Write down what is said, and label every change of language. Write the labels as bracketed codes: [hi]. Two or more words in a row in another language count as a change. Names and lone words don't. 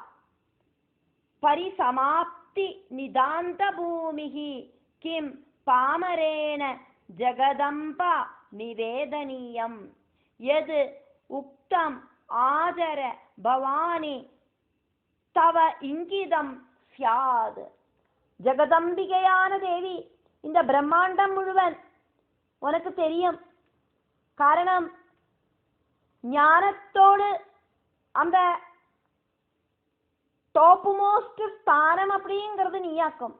[sa] परिसमाप्ति निदान्त भूमिः किं पामरेण जगदम्ब निवेदनीयं यद् उक्तम् आदर भवानि तव इङ्गितं स्यात्. [ta] ஜெகதம்பிகையான தேவி, இந்த பிரம்மாண்டம் முழுவன் உனக்கு தெரியும். காரணம், ஞானத்தோடு அந்த [en] top most [ta] ஸ்தானம் அப்படிங்கிறது நீயாக்கும்.